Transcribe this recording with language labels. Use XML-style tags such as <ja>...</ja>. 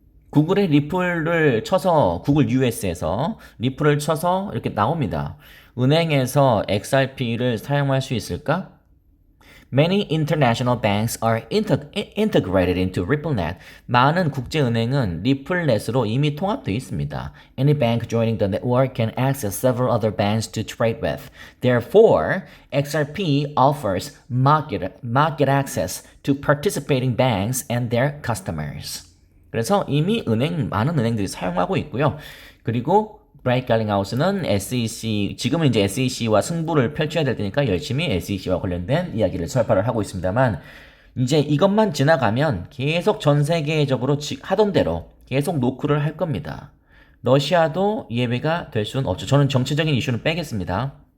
<ko>구글의 리플을 쳐서, 구글 US에서 리플을 쳐서 이렇게 나옵니다. 은행에서 XRP를 사용할 수 있을까?</ko> <en>Many international banks are integrated into RippleNet.</en> <ko>많은 국제은행은 리플넷으로 이미 통합되어 있습니다.</ko> <en>Any bank joining the network can access several other banks to trade with. Therefore, XRP offers market access to participating banks and their customers.</en> <ko>그래서 이미 많은 은행들이 사용하고 있고요. 그리고 브라이트 갈링하우스는 지금은 이제 SEC와 승부를 펼쳐야 될 테니까 열심히 SEC와 관련된 이야기를 설파를 하고 있습니다만, 이제 이것만 지나가면 계속 전 세계적으로 하던 대로 계속 노크를 할 겁니다. 러시아도 예외가 될 수는 없죠. 저는 정치적인 이슈는 빼겠습니다.</ko>